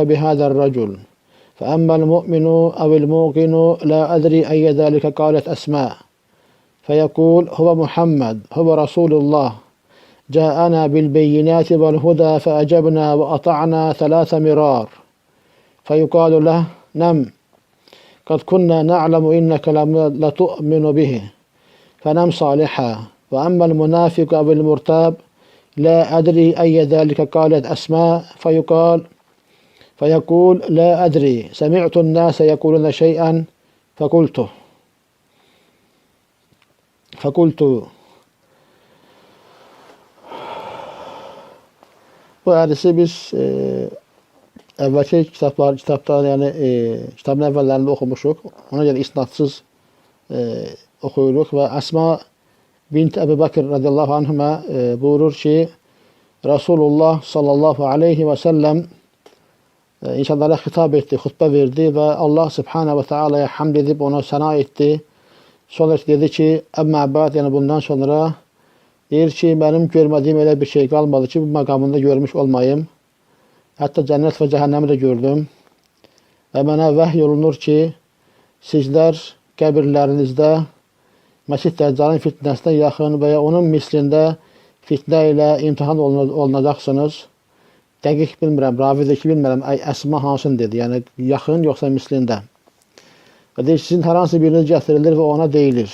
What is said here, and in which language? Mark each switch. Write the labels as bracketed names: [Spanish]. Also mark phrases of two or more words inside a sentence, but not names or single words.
[Arabic] بهذا الرجل فأما المؤمن أو الموقن لا أدري أي ذلك قالت أسماء فيقول هو محمد هو رسول الله جاءنا بالبينات والهدى فأجبنا وأطعنا 3 مرار فيقال له نم قد كنا نعلم إنك لتؤمن به فنم صالحا وأما المنافق أو المرتاب لا أدري أي ذلك قالت أسماء فيقول لا أدري سمعت الناس يقولون شيئا فقلت [Azerbaijani] Bu hədisi biz əvvəlki kitabda yəni kitabın əvvəllərində oxumuşuq. Ona görə isnadsız oxuyuruq və Əsma bint Əbu Bakr [Arabic] رضي الله عنهما [Azerbaijani] buyurur ki, [Arabic] رسول الله صلى الله عليه وسلم [Azerbaijani] insanlara [Turkish] hitap etti, hutbe verdi ve Allah [Arabic] سبحانه وتعالى [Turkish] hamd edip ona sana etti. Sonra dedi ki, [Arabic] "أما بعد", [Turkish] yani bundan sonra deyir ki, benim görmediğim öyle bir şey kalmadı ki bu makamında görmüş olmayım. Hatta cennet ve cehennemi de gördüm. Ve bana vahiy olunur ki, sizler [Azerbaijani] qəbirlərinizdə Məsih Dəccalın fitnəsinə yaxın və ya onun mislində fitnə ilə imtihan olunacaqsınız. Dəqiq bilmirəm, ravidəki bilmirəm, əsma hansını dedi. Yəni, yaxın yoxsa mislində. Və deyir, sizin hər hansı biriniz gətirilir və ona deyilir.